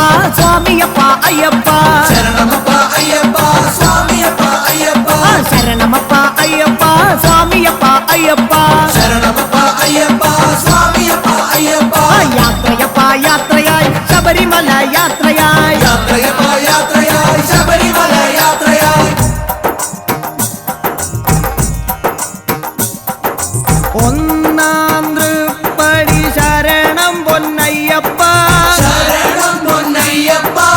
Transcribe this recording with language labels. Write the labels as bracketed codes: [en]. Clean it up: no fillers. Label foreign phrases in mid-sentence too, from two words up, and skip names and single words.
[ta] சுவாமியப்பா ஐயப்பா சரணமப்பா ஐயப்பா சுவாமியப்பா ஐயப்பா சரணமப்பா ஐயப்பா சுவாமியப்பா ஐயப்பா சரணமப்பா ஐயப்பா சுவாமியப்பா ஐயப்பா யாத்திரையப்பா யாத்திரையாய் [ml] ശബരിമല യാത്രയായി യാത്രയപ്പ യാത്രയായി ശബരിമല യാത്രയായി ഒന്നാം തൃപ്പടി ശരണം പൊന്നയ്യപ്പ ശരണം പൊന്നയ്യപ്പ